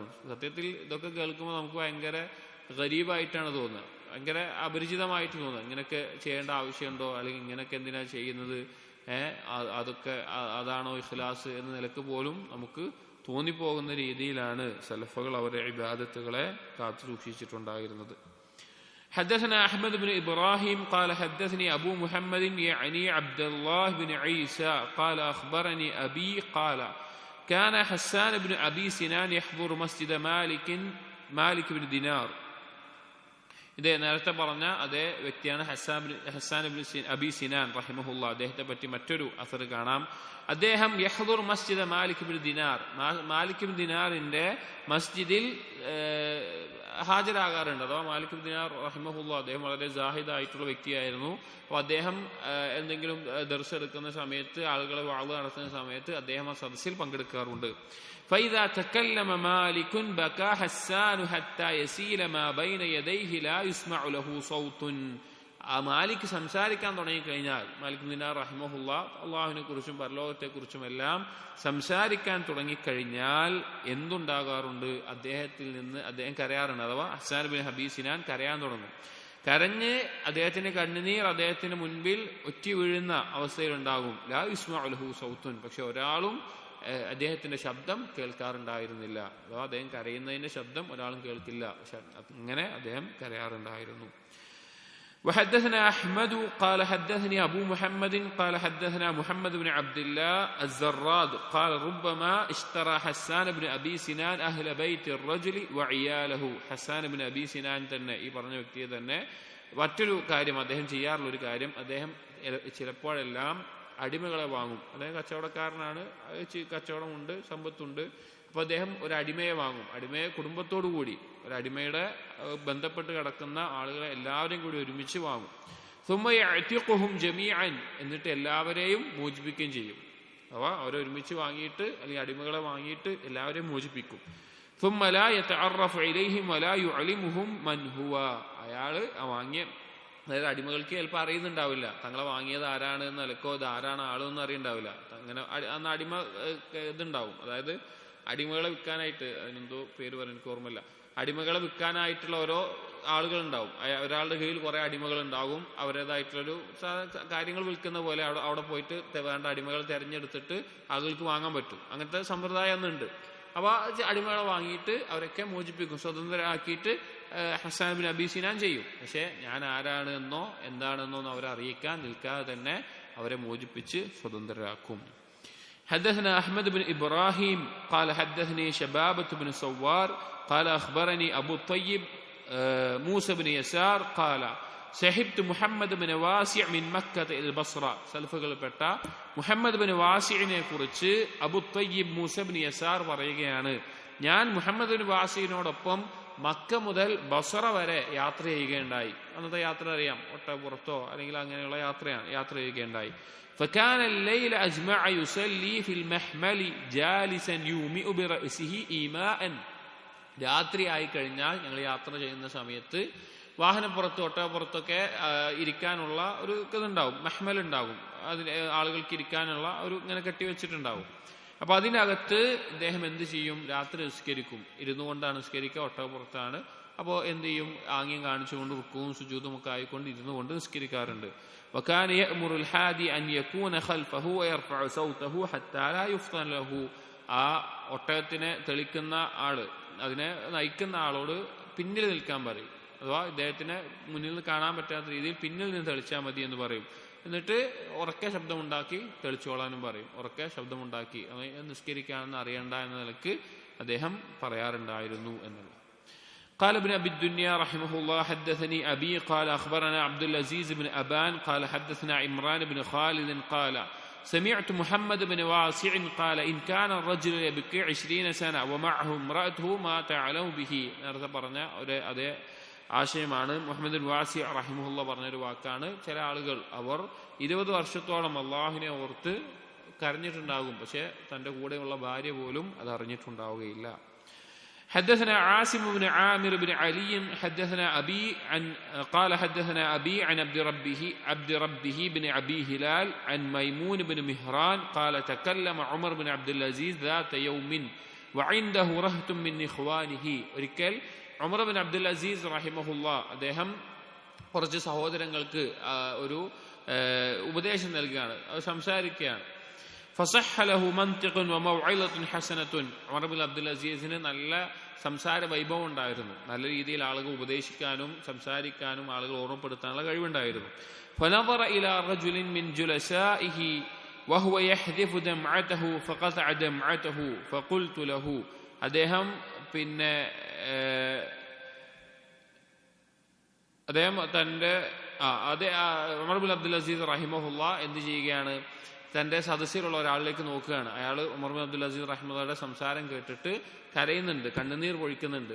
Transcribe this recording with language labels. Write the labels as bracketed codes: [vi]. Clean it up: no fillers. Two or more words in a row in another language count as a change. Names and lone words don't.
[ml] സത്യത്തിൽ ഇതൊക്കെ കേൾക്കുമ്പോൾ നമുക്ക് ഭയങ്കര ഗരീബായിട്ടാണ് തോന്നുക, ഭയങ്കര അപരിചിതമായിട്ട് തോന്നുക. ഇങ്ങനെയൊക്കെ ചെയ്യേണ്ട ആവശ്യമുണ്ടോ, അല്ലെങ്കിൽ ഇങ്ങനെയൊക്കെ എന്തിനാ ചെയ്യുന്നത്, അതൊക്കെ അതാണോ ഇഖ്ലാസ് എന്ന നിലക്ക് പോലും നമുക്ക് തോന്നിപ്പോകുന്ന രീതിയിലാണ് സലഫുകൾ അവരുടെ ഇബാദത്തുകളെ കാത്തു സൂക്ഷിച്ചിട്ടുണ്ടായിരുന്നത്. [ar] حدثنا أحمد بن إبراهيم قال حدثني أبو محمد يعني عبد الله بن عيسى قال أخبرني أبي قال كان حسان بن أبي سنان يحضر مسجد مالك بن دينار. [ml] ഇത് നേരത്തെ പറഞ്ഞ അതേ വ്യക്തിയാണ് ഹസ്സാൻ ഇബ്നു അബി സിനാൻ റഹിമഹുല്ലാ. അദ്ദേഹത്തെ പറ്റി മറ്റൊരു അസർ കാണാം. അദ്ദേഹം [ar] يحضر مسجد مالك بن دينار, [ml] മാലിക് ഇബ്നു ദിനാറിന്റെ മസ്ജിദിൽ ഹാജരാകാറുണ്ട്. അഥവാ മാലിക് ഇബ്നു ദിനാർ റഹിമഹുല്ലാ അദ്ദേഹം വളരെ സാഹിദായിട്ടുള്ള വ്യക്തിയായിരുന്നു. അപ്പോൾ അദ്ദേഹം എന്തെങ്കിലും ദർസ് എടുക്കുന്ന സമയത്ത്, ആളുകളെ വാള് നടത്തുന്ന സമയത്ത് അദ്ദേഹം ആ സദസ്സിൽ പങ്കെടുക്കാറുണ്ട്. [ar] فإذا تكلم مالك بكى حسان حتى يسيل ما بين يديه لا يسمع له صوت. [ml] മാലിക് സംസാരിക്കാൻ തുടങ്ങിക്കഴിഞ്ഞാൽ, മാലിക് ദിനാർ റഹിമഹുല്ല അള്ളാഹുവിനെ കുറിച്ചും പരലോകത്തെക്കുറിച്ചും എല്ലാം സംസാരിക്കാൻ തുടങ്ങിക്കഴിഞ്ഞാൽ എന്തുണ്ടാകാറുണ്ട്, അദ്ദേഹത്തിൽ നിന്ന് അദ്ദേഹം കരയാറുണ്ട്. അഥവാ ഹസ്സാൻ ബിൻ അബീ സിനാൻ കരയാൻ തുടങ്ങും. കരഞ്ഞ് അദ്ദേഹത്തിന്റെ കണ്ണുനീർ അദ്ദേഹത്തിന് മുൻപിൽ ഒറ്റി വീഴുന്ന അവസ്ഥയിലുണ്ടാകും. [ar] لا يسمع له صوت. [ml] പക്ഷെ ഒരാളും അദ്ദേഹത്തിന്റെ ശബ്ദം കേൾക്കാറുണ്ടായിരുന്നില്ല. അഥവാ അദ്ദേഹം കരയുന്നതിന്റെ ശബ്ദം ഒരാളും കേൾക്കില്ല. അങ്ങനെ അദ്ദേഹം കരയാറുണ്ടായിരുന്നു. [ar] وحدثنا أحمد قال حدثني أبو محمد قال حدثنا محمد بن عبد الله الزراد قال ربما اشترى حسان بن أبي سنان أهل بيت الرجل وعياله. [ml] حسان بن أبي سنان തന്നെ ഈ പറഞ്ഞ വ്യക്തിയെ തന്നെ മറ്റൊരു കാര്യം അദ്ദേഹം ചെയ്യാറുള്ള ഒരു കാര്യം, അദ്ദേഹം ചിലപ്പോഴെല്ലാം അടിമകളെ വാങ്ങും. അദ്ദേഹം കച്ചവടക്കാരനാണ്, കച്ചവടമുണ്ട്, സമ്പത്തുണ്ട്. അപ്പൊ അദ്ദേഹം ഒരു അടിമയെ വാങ്ങും. അടിമയെ കുടുംബത്തോടു കൂടി, ഒരു അടിമയുടെ ബന്ധപ്പെട്ട് കിടക്കുന്ന ആളുകളെ എല്ലാവരെയും കൂടി ഒരുമിച്ച് വാങ്ങും. [ar] ثم يعتقهم جميعا. [ml] എന്നിട്ട് എല്ലാവരെയും മോചിപ്പിക്കുകയും ചെയ്യും. അഥവാ അവരെ ഒരുമിച്ച് വാങ്ങിയിട്ട് അല്ലെങ്കിൽ അടിമകളെ വാങ്ങിയിട്ട് എല്ലാവരെയും മോചിപ്പിക്കും. [ar] ثم لا يتعرف إليهم ولا يعلمهم من هو. [ml] അയാള് വാങ്ങിയ, അതായത് അടിമകൾക്ക് ചിലപ്പോൾ അറിയുന്നുണ്ടാവില്ല തങ്ങളെ വാങ്ങിയത് ആരാണ് എന്ന്, നിലക്കോ ഇത് ആരാണ് ആളെന്ന് അറിയുണ്ടാവില്ല. അങ്ങനെ അന്ന് അടിമ ഇതുണ്ടാവും, അതായത് അടിമകളെ വിൽക്കാനായിട്ട്, അതിനെന്തോ പേര് പറയാൻ എനിക്ക് ഓർമ്മയില്ല, അടിമകളെ വിൽക്കാനായിട്ടുള്ള ഓരോ ആളുകളുണ്ടാവും. ഒരാളുടെ കീഴിൽ കുറെ അടിമകൾ ഉണ്ടാകും. അവരുടേതായിട്ടുള്ളൊരു കാര്യങ്ങൾ വിൽക്കുന്ന പോലെ അവിടെ പോയിട്ട് വേണ്ട അടിമകൾ തിരഞ്ഞെടുത്തിട്ട് ആളുകൾക്ക് വാങ്ങാൻ പറ്റും. അങ്ങനത്തെ സമ്പ്രദായം ഒന്നുണ്ട്. അപ്പൊ അടിമകളെ വാങ്ങിയിട്ട് അവരൊക്കെ മോചിപ്പിക്കും, സ്വതന്ത്രരാക്കിയിട്ട് ഹസ്സാൻ ബിൻ അബീ സിനാൻ ചെയ്യും. പക്ഷെ ഞാൻ ആരാണെന്നോ എന്താണെന്നോ അവരെ അറിയിക്കാൻ നിൽക്കാതെ തന്നെ അവരെ മോചിപ്പിച്ച് സ്വതന്ത്രരാക്കും. [ar] حدثنا أحمد بن إبراهيم قال حدثني شبابة بن سوار قال أخبرني أبو الطيب موسى بن يسار قال صحبت محمد بن واسع من مكة إلى البصرة. [ml] സലഫുകൾപ്പെട്ട മുഹമ്മദ് ബിൻ വാസിഇനെ കുറിച്ച് അബു തയ്യിബ് മൂസ ബിൻ യസാർ പറയുകയാണ്, ഞാൻ മുഹമ്മദ് ബിൻ വാസിഇനോടൊപ്പം മക്ക മുതൽ ബസ്ര വരെ യാത്ര ചെയ്യുകയുണ്ടായി. അന്നത്തെ യാത്ര അറിയാം, ഒട്ടകപ്പുറത്തോ അല്ലെങ്കിൽ അങ്ങനെയുള്ള യാത്ര ചെയ്യുകയുണ്ടായി. [ar] فكان الليل أجمع يصلي في المحمل جالسا يومئ برأسه إيماء. [ml] രാത്രി ആയി കഴിഞ്ഞാൽ ഞങ്ങൾ യാത്ര ചെയ്യുന്ന സമയത്ത് വാഹനപ്പുറത്ത് ഒട്ടകപ്പുറത്തൊക്കെ ഇരിക്കാനുള്ള ഒരു ഇതുണ്ടാവും, മഹ്മൽ ഉണ്ടാകും, അതിന് ആളുകൾക്ക് ഇരിക്കാനുള്ള ഒരു ഇങ്ങനെ കെട്ടിവെച്ചിട്ടുണ്ടാവും. അപ്പൊ അതിനകത്ത് ഇദ്ദേഹം എന്ത് ചെയ്യും? രാത്രി നിസ്കരിക്കും. ഇരുന്നു കൊണ്ടാണ് നിസ്കരിക്കുക, ഒട്ടകപ്പുറത്താണ്. അപ്പോൾ എന്ത് ചെയ്യും? ആംഗ്യം കാണിച്ചുകൊണ്ട് റുക്കുവും സുജൂദും ഒക്കെ ആയിക്കൊണ്ട് ഇരുന്നു കൊണ്ട് നിസ്കരിക്കാറുണ്ട്. [ar] وكان يأمر الحادي أن يكون خلفه ويرفع صوته حتى لا يفتن له. [ml] ആ ഒട്ടകത്തിനെ തെളിക്കുന്ന ആള്, അതിനെ നയിക്കുന്ന ആളോട് പിന്നിൽ നിൽക്കാൻ പറയും. അഥവാ ഇദ്ദേഹത്തിന് മുന്നിൽ നിന്ന് കാണാൻ പറ്റാത്ത രീതിയിൽ പിന്നിൽ നിന്ന് തെളിച്ചാൽ മതി എന്ന് പറയും. എന്നിട്ട് ഉറക്കെ ശബ്ദമുണ്ടാക്കി തെളിച്ചോളാനും പറയും. ഉറക്കെ ശബ്ദമുണ്ടാക്കി നിസ്കരിക്കാണെന്ന് അറിയണ്ട എന്ന നിലക്ക് അദ്ദേഹം പറയാറുണ്ടായിരുന്നു എന്നുള്ളത്. [ar] قال ابن أبي الدنيا رحمه الله حدثني أبي قال أخبرنا عبد العزيز بن أبان قال حدثنا عمران بن خالد قال سمعت محمد بن واسع قال إن كان الرجل يبكي 20 سنة ومعه امرأته ما تعلم به. [ml] നേരത്തെ പറഞ്ഞ അതേ ആശയമാണ് മുഹമ്മദ് ബിൻ വാസി റഹിമഹുല്ലാ പറഞ്ഞൊരു വാക്കാണ്. ചില ആളുകൾ അവർ 20 വർഷത്തോളം അള്ളാഹുവിനെ ഓർത്ത് കരഞ്ഞിട്ടുണ്ടാകും, പക്ഷെ തന്റെ കൂടെയുള്ള ഭാര്യ പോലും അത് അറിഞ്ഞിട്ടുണ്ടാവുകയില്ല. [ar] حدثنا عاصم بن عامر بن علي حدثنا أبي قال حدثنا أبي عن عبد ربه بن أبي هلال عن ميمون بن مهران قال تكلم عمر بن عبد العزيز ذات يوم وعنده رهط من إخوانه. [ml] ഒരിക്കൽ ഉമർ ബിൻ അബ്ദുൽ അസീസ് റഹിമഹുല്ലാ അദ്ദേഹം കുറച്ച് സഹോദരങ്ങൾക്ക് ഒരു ഉപദേശം നൽകുകയാണ്, അത് സംസാരിക്കുകയാണ്. [ar] فصح له منطق وموعظة حسنة. [ml] ഉമർ ബിൻ അബ്ദുൽ അസീസിന് നല്ല സംസാര വൈഭവം ഉണ്ടായിരുന്നു, നല്ല രീതിയിൽ ആളുകൾ ഉപദേശിക്കാനും സംസാരിക്കാനും ആളുകൾ ഓർമ്മപ്പെടുത്താനുള്ള കഴിവുണ്ടായിരുന്നു. [ar] فنظر إلى رجل من جلسائه وهو يحذف دمعته فقطع دمعته فقلت له. [ml] അദ്ദേഹം പിന്നെ തന്റെ ഉമർ ബിൻ അബ്ദുൽ അസീസ് റഹിമഹുല്ല എന്ത് ചെയ്യുകയാണ്? തന്റെ സദസ്സിലുള്ള ഒരാളിലേക്ക് നോക്കുകയാണ്. അയാൾ ഉമർ ബിൻ അബ്ദുൽ അസീസ് റഹിമഹുല്ലയുടെ സംസാരം കേട്ടിട്ട് കരയുന്നുണ്ട്, കണ്ണുനീർ പൊഴിക്കുന്നുണ്ട്.